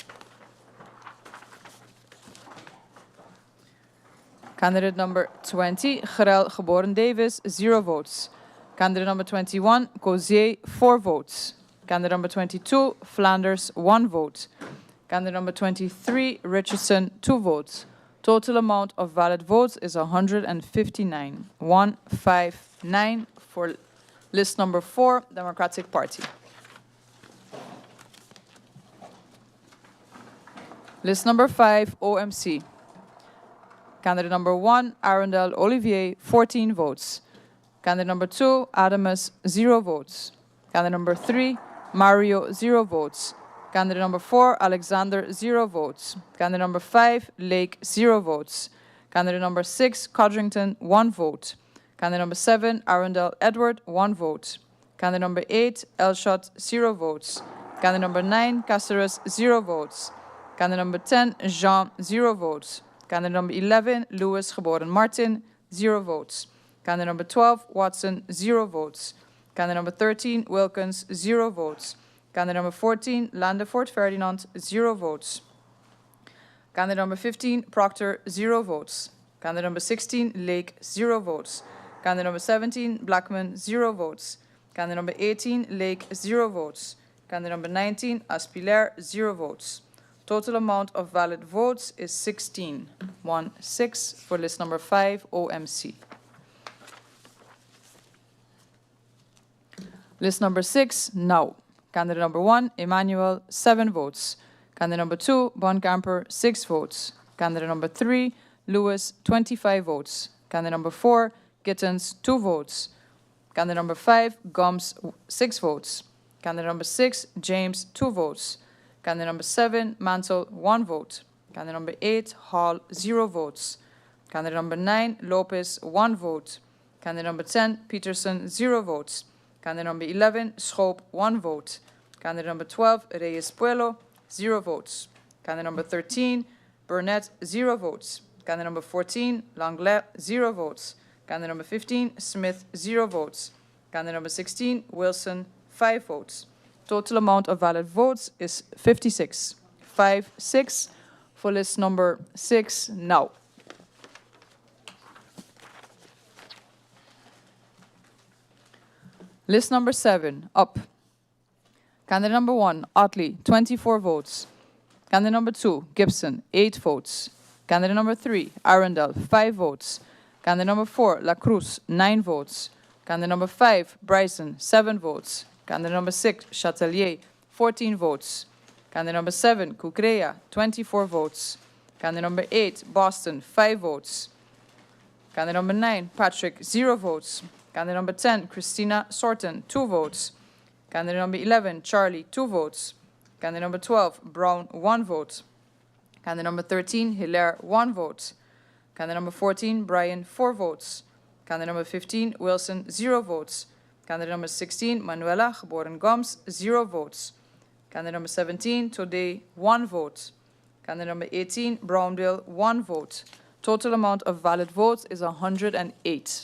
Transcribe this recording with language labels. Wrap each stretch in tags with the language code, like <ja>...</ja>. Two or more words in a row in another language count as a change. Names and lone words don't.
<en>Candidate number 20, Gerel Geboren Davis, 0 votes. Candidate number 21, Cozier, 4 votes. Candidate number 22, Flanders, 1 vote. Candidate number 23, Richardson, 2 votes. Total amount of valid votes is 159. 159 for list number 4, Democratic Party. List number 5, OMC. Candidate number 1, Arundel Olivier, 14 votes. Candidate number 2, Adamus, 0 votes. Candidate number 3, Mario, 0 votes. Candidate number 4, Alexander, 0 votes. Candidate number 5, Lake, 0 votes. Candidate number 6, Codrington, 1 vote. Candidate number 7, Arundel Edward, 1 vote. Candidate number 8, Elshot, 0 votes. Candidate number 9, Caceres, 0 votes. Candidate number 10, Jean, 0 votes. Candidate number 11, Louis Geboren Martin, 0 votes. Candidate number 12, Watson, 0 votes. Candidate number 13, Wilkins, 0 votes. Candidate number 14, Landefort Ferdinand, 0 votes. Candidate number 15, Proctor, 0 votes. Candidate number 16, Lake, 0 votes. Candidate number 17, Blackman, 0 votes. Candidate number 18, Lake, 0 votes. Candidate number 19, Aspilaire, 0 votes. Total amount of valid votes is 16. 1-6 for list number 5, OMC. List number 6, now. Candidate number 1, Emmanuel, 7 votes. Candidate number 2, Bonkamper, 6 votes. Candidate number 3, Lewis, 25 votes. Candidate number 4, Gittens, 2 votes. Candidate number 5, Gomes, 6 votes. Candidate number 6, James, 2 votes. Candidate number 7, Mantle, 1 vote. Candidate number 8, Hall, 0 votes. Candidate number 9, Lopez, 1 vote. Candidate number 10, Peterson, 0 votes. Candidate number 11, Schoop, 1 vote. Candidate number 12, Reyes Puelo, 0 votes. Candidate number 13, Burnett, 0 votes. Candidate number 14, Langlet, 0 votes. Candidate number 15, Smith, 0 votes. Candidate number 16, Wilson, 5 votes. Total amount of valid votes is 56. 5-6 for list number 6 now. List number 7, up. Candidate number 1, Otley, 24 votes. Candidate number 2, Gibson, 8 votes. Candidate number 3, Arundel, 5 votes. Candidate number 4, La Cruz, 9 votes. Candidate number 5, Bryson, 7 votes. Candidate number 6, Chatelier, 14 votes. Candidate number 7, Cucrea, 24 votes. Candidate number 8, Boston, 5 votes. Candidate number 9, Patrick, 0 votes. Candidate number 10, Christina Sorten, 2 votes. Candidate number 11, Charlie, 2 votes. Candidate number 12, Brown, 1 vote. Candidate number 13, Hilaire, 1 vote. Candidate number 14, Brian, 4 votes. Candidate number 15, Wilson, 0 votes. Candidate number 16, Manuela, Geboren Gomes, 0 votes. Candidate number 17, Today, 1 vote. Candidate number 18, Brownbill, 1 vote. Total amount of valid votes is 108.</en>